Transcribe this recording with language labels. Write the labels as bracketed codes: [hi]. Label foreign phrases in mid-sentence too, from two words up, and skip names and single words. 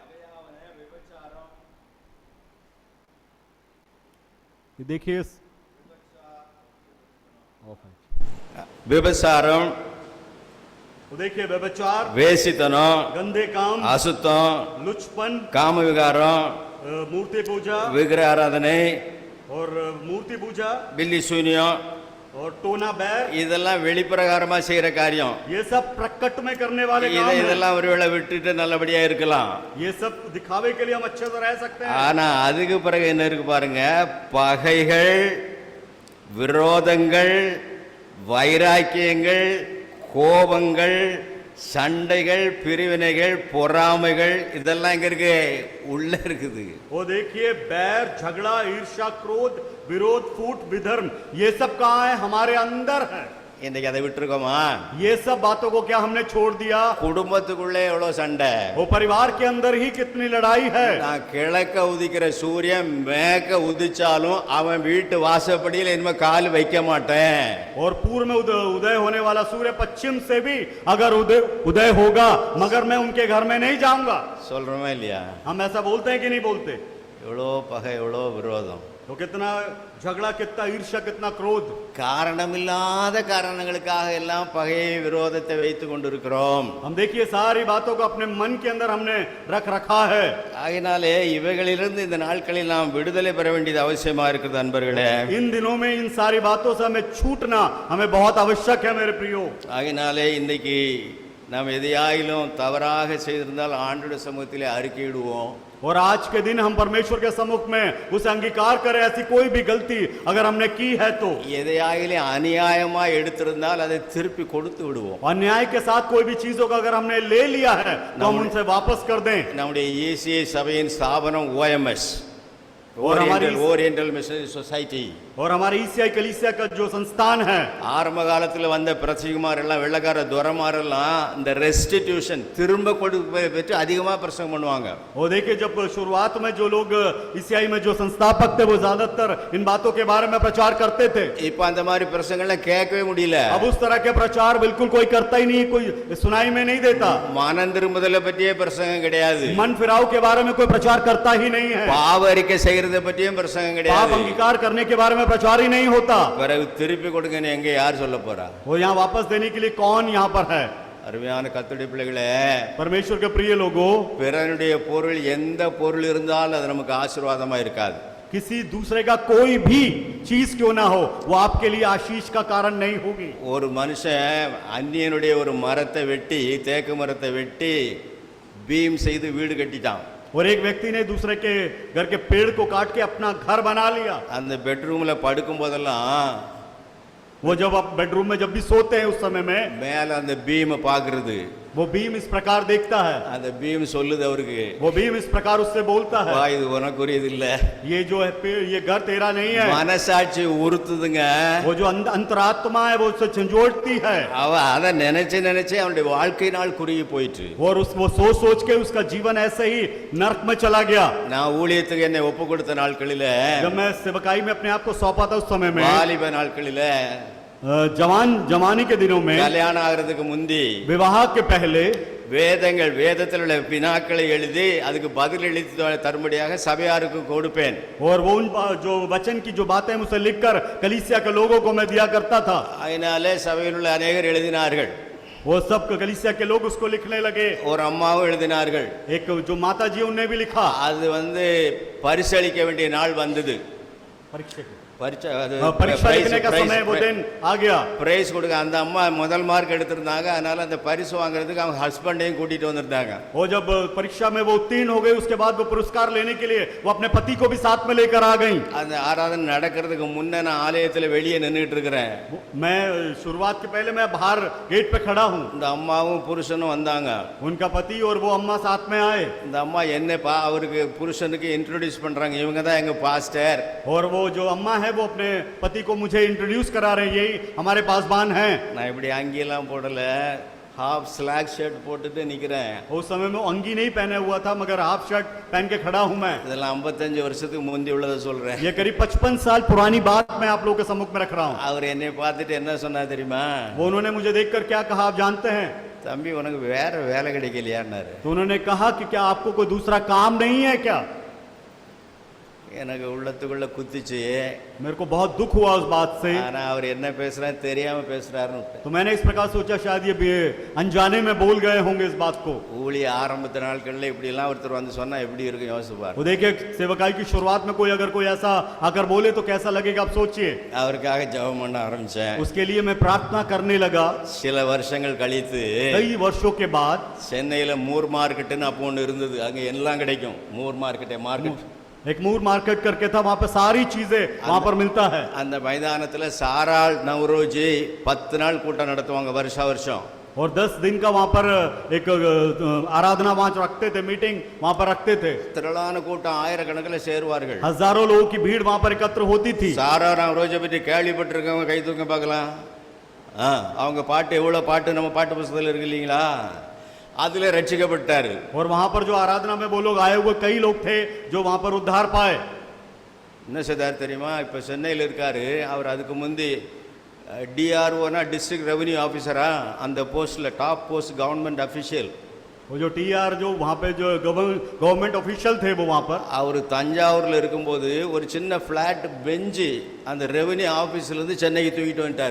[hi] ये देखिए [ta] விபசாரம், [hi] वो देखिए व्यभिचार, [ta] வேசித்தனம், [hi] गंदे काम, [ta] அசுத்தம், [hi] लुचपन, [ta] காம விகாரம், [hi] मूर्ति पूजा [ta] விக்கிர ஆராதனை, [hi] और मूर्ति पूजा [ta] பில்லி சூனியம், [hi] और टोना बैर, [ta] இதெல்லாம் வெளிப்பிரகாரமா செய்யற காரியம். [hi] ये सब प्रकट में करने वाले काम हैं. [ta] இதெல்லாம் ஒருவேளை விட்டுட்டு நல்லபடியா இருக்கலாம். [hi] ये सब दिखावे के लिए हम अच्छे से रह सकते हैं. [ta] ஆனா அதுக்கு பிறகு என்ன இருக்கு பாருங்க? பகைகள், விரோதங்கள், வைராக்கியங்கள், கோபங்கள், சண்டைகள், பிரிவினைகள், பொறாமைகள் இதெல்லாம் இங்க இருக்கு, உள்ள இருக்குது. [hi] वो देखिए बैर, झगड़ा, ईर्ष्या, क्रोध, विरोध, फूट, विधर्म, ये सब कहाँ है? हमारे अंदर है। [ta] இன்னைக்கு அதை விட்டுருக்கோமா? [hi] ये सब बातों को क्या हमने छोड़ दिया? [ta] குடும்பத்துக்குள்ளே எவ்வளவு சண்டை. [hi] वो परिवार के अंदर ही कितनी लड़ाई है। [ta] நான் கிழக்க உதிக்கிற சூரியன் மேற்க உதிச்சாலும் அவன் வீட்டு வாசப்படியில் இனிமே கால் வைக்க மாட்டேன். [hi] और पूर्व में उदय होने वाला सूर्य पश्चिम से भी अगर उदय होगा, मगर मैं उनके घर में नहीं जाऊंगा। [ta] சொல்றோமா இல்லையா? [hi] हम ऐसा बोलते हैं कि नहीं बोलते? [ta] எவ்வளோ பகை, எவ்வளோ விரோதம். [hi] तो कितना झगड़ा, कितना ईर्ष्या, कितना क्रोध। [ta] காரணமில்லாத காரணங்களுக்காக எல்லாம் பகையை, விரோதத்தை வைத்து கொண்டிருக்கிறோம். [hi] हम देखिए सारी बातों को अपने मन के अंदर हमने रख रखा है। [ta] ஆகினாலே இவைகளிலிருந்து இந்த நாட்களில் நாம் விடுதலை பெற வேண்டியது அவசியமா இருக்குது அன்பர்களே. [hi] इन दिनों में इन सारी बातों से हमें छूटना हमें बहुत आवश्यक है मेरे प्रियो। [ta] ஆகினாலே இன்னைக்கு நாம் எதையாயிலும் தவறாக செய்திருந்தால் ஆண்டவருடைய சமூகத்திலே அறிக்கையிடுவோம். [hi] और आज के दिन हम परमेश्वर के सम्मुख में उसे अंगीकार करें, ऐसी कोई भी गलती अगर हमने की है तो। [ta] எதையாயிலும் அநியாயமா எடுத்திருந்தால் அதை திருப்பி கொடுத்து விடுவோம். [hi] अन्याय के साथ कोई भी चीजों का अगर हमने ले लिया है तो हम उनसे वापस कर दें। [ta] நம்முடைய ECI சபையின் ஸ்தாபனம் OMS, ஓரியண்டல் மிஷனரி சொசைட்டி, [hi] और हमारे ईसीआई कलीसिया का जो संस्थान है, [ta] ஆரம்ப காலத்துல வந்த பிரசங்கமார் எல்லாம், வெள்ளக்கார துரமார் எல்லாம் இந்த ரெஸ்டிடியூஷன் திரும்ப கொடுப்பதை பற்றி அதிகமா பிரசங்கம் பண்ணுவாங்க. [hi] वो देखिए जब शुरुआत में जो लोग ईसीआई में जो संस्थापक थे वो ज्यादातर इन बातों के बारे में प्रचार करते थे। [ta] இப்ப அந்த மாதிரி பிரசங்கம்லாம் கேட்கவே முடியல. [hi] अब उस तरह के प्रचार बिल्कुल कोई करता ही नहीं, कोई सुनाई में नहीं देता। [ta] மனம் திரும்புதலை பற்றியே பிரசங்கம் கிடையாது. [hi] मन फिराव के बारे में कोई प्रचार करता ही नहीं है। [ta] பாவ அறிக்கை செய்யறதை பற்றியும் பிரசங்கம் [hi] पाप [ta] கிடையாது. [hi] अंगीकार करने के बारे में प्रचार ही नहीं होता। [ta] பிறகு திருப்பி கொடுங்கன்னு எங்க யார் சொல்ல போறா? [hi] वो यहाँ वापस देने के लिए कौन यहाँ पर है? [ta] அருமையான கர்த்தருடைய பிள்ளைகளே, [hi] परमेश्वर के प्रिय लोगों, [ta] பிறனுடைய பொருள் எந்த பொருள் இருந்தாலும் அது நமக்கு ஆசீர்வாதமா இருக்காது. [hi] किसी दूसरे का कोई भी चीज क्यों ना हो वो आपके लिए आशीष का कारण नहीं होगी। [ta] ஒரு மனுஷன் அந்நியனுடைய ஒரு மரத்தை வெட்டி, தேக்கு மரத்தை வெட்டி பீம் செய்து வீடு கட்டிட்டான். [hi] और एक व्यक्ति ने दूसरे के घर के पेड़ को काट के अपना घर बना लिया। [ta] அந்த பெட்ரூம்ல படுக்கும் போதெல்லாம் [hi] वो जब आप बेडरूम में जब भी सोते हैं उस समय में [ta] மேல அந்த பீம் பாக்குறது, [hi] वो बीम इस प्रकार देखता है, [ta] அந்த பீம் சொல்லுது அவருக்கு, [hi] वो बीम इस प्रकार उससे बोलता है, [ta] வா இது உனக்குரியது இல்ல. [hi] ये जो है पेड़, ये घर तेरा नहीं है। [ta] மனசாட்சி உறுத்துதுங்க. [hi] वो जो अंतरात्मा है वो उससे झंझोड़ती है, [ta] அவ அதை நினைச்சு நினைச்சு அவனுடைய வாழ்க்கை நாள் குறுகி போயிட்டு. [hi] और वो सोच सोच के उसका जीवन ऐसे ही नर्क में चला गया। [ta] நான் ஊழியத்துக்கு என்னை ஒப்பு கொடுத்த நாட்களில, [hi] जब मैं सेवकाई में अपने आप को सौंपा था उस समय में, [ta] வாலிப நாட்களில, [hi] जवानी के दिनों में, [ta] கல்யாணம் ஆகிறதுக்கு முந்தி [hi] विवाह के पहले [ta] வேதங்கள், வேதத்தில் உள்ள வினாக்களை எழுதி அதுக்கு பதில் எழுதி தரும்படியாக சபையாருக்கு கொடுப்பேன். [hi] और वो उन जो वचन की जो बातें मुझसे लिखकर कलीसिया के लोगों को मैं दिया करता था। [ta] அதனாலே சபையில் உள்ள அநேகர் எழுதினார்கள். [hi] वो सब कलीसिया के लोग उसको लिखने लगे। [ta] ஒரு अम्माவும் எழுதினார்கள். [hi] एक जो माता जी उन्हें भी लिखा। [ta] அது பரிசளிக்க வேண்டிய நாள் வந்தது. [hi] परीक्षा लिखने का समय वो दिन आ गया। [ta] பிரைஸ் கொடுக்க அந்த அம்மா முதல் மார்க் எடுத்திருந்தாங்க. அதனால அந்த பரிசு வாங்குறதுக்கு அவங்க ஹஸ்பண்டையும் கூட்டிட்டு வந்திருந்தாங்க. [hi] वो जब परीक्षा में वो उत्तीर्ण हो गए उसके बाद वो पुरस्कार लेने के लिए वो अपने पति को भी साथ में लेकर आ गई। [ta] அந்த ஆராதனை நடக்கிறதுக்கு முன்ன நான் ஆலயத்துல வெளியே நின்னுட்டு இருக்கிறேன். [hi] मैं शुरुआत के पहले मैं बाहर गेट पे खड़ा हूँ। [ta] இந்த அம்மாவும் புருஷனும் வந்தாங்க. [hi] उनका पति और वो अम्मा साथ में आए। [ta] இந்த அம்மா என்ன அவருக்கு புருஷனுக்கு இன்ட்ரோடியூஸ் பண்றாங்க. இவங்க தான் எங்க பாஸ்டர். [hi] और वो जो अम्मा है वो अपने पति को मुझे इंट्रोड्यूस करा रहे हैं, यही हमारे पासबान हैं। [ta] நான் இப்படி அங்கியெல்லாம் போடல, [en] half slack shirt [ta] போட்டுட்டு நிக்கிறேன். [hi] उस समय में अंगी नहीं पहने हुआ था मगर [en] half shirt [hi] पहन के खड़ा हूं मैं। [ta] இதெல்லாம் 55 வருஷத்துக்கு முந்தி உள்ளத சொல்றேன். [hi] ये करीब 55 साल पुरानी बात मैं आप लोगों के सम्मुख में रख रहा हूं। [ta] அவர் என்னை பார்த்துட்டு என்ன சொன்னா தெரியுமா? [hi] वो उन्होंने मुझे देखकर क्या कहा आप जानते हैं? [ta] தம்பி உனக்கு வேற வேலை கிடைக்கலையான்னாரு. [hi] तो उन्होंने कहा कि क्या आपको कोई दूसरा काम नहीं है क्या? [ta] எனக்கு உள்ளத்துக்குள்ள குத்திச்சு. [hi] मेरे को बहुत दुख हुआ उस बात से। [ta] ஆனா அவர் என்ன பேசுறாரு தெரியாம பேசுறாருன்னு. [hi] तो मैंने इस प्रकार सोचा शायद ये अनजाने में बोल गए होंगे इस बात को। [ta] ஊழிய ஆரம்பத்த நாட்கள்ல இப்படி எல்லாம் ஒருத்தர் வந்து சொன்னா எப்படி இருக்கும் யோசிச்சு பாருங்க. [hi] वो देखिए सेवकाई की शुरुआत में कोई अगर कोई ऐसा आकर बोले तो कैसा लगेगा आप सोचिए। [ta] அவருக்காக ஜெபம் பண்ண ஆரம்பிச்சேன். [hi] उसके लिए मैं प्रार्थना करने लगा। [ta] சில வருஷங்கள் கழித்து [hi] कई वर्षों के बाद [ta] சென்னையில மூர் மார்க்கெட்னு அப்போ ஒன்று இருந்தது. அங்க எல்லாம் கிடைக்கும். மூர் மார்க்கெட் [hi] एक मूर मार्केट करके था, वहां पर सारी चीजें वहां पर मिलता है। [ta] அந்த மைதானத்துல சாராள் நவ்ரோஜி 10 நாள் கூட்டம் நடத்துவாங்க வருஷா வருஷம். [hi] और 10 दिन का वहां पर एक आराधना वहां रखते थे, मीटिंग वहां पर रखते थे। [ta] திரளான கூட்டம் ஆயிரக்கணக்கில் சேருவார்கள். [hi] हजारों लोगों की भीड़ वहां पर एकत्र होती थी। [ta] சாரா நவ்ரோஜை பற்றி கேள்விப்பட்டிருக்கவங்க கை தூக்க பார்க்கலாம். அவங்க பாட்டு எவ்வளவு பாட்டு நம்ம பாட்டு புஸ்தகத்தில் இருக்கு இல்லைங்களா? அதுல ரட்சிக்கப்பட்டாரு. [hi] और वहां पर जो आराधना में वो लोग आए हुए कई लोग थे जो वहां पर उद्धार पाए। [ta] என்ன செய்தார் தெரியுமா? இப்ப சென்னையில் இருக்காரு. அவர் அதுக்கு முந்தி டிஆர்ஓனா [en] District Revenue Officer, [ta] அந்த போஸ்ட்ல [en] top post government official. [hi] वो जो टीआर जो वहां पे जो [en] government official [hi] थे वो वहां पर। [ta] அவர் தஞ்சாவூர்ல இருக்கும்போது ஒரு சின்ன [en] flat bench [ta] அந்த [en] revenue office [ta] இருந்து சென்னைக்கு தூக்கிட்டு வந்துட்டாரு.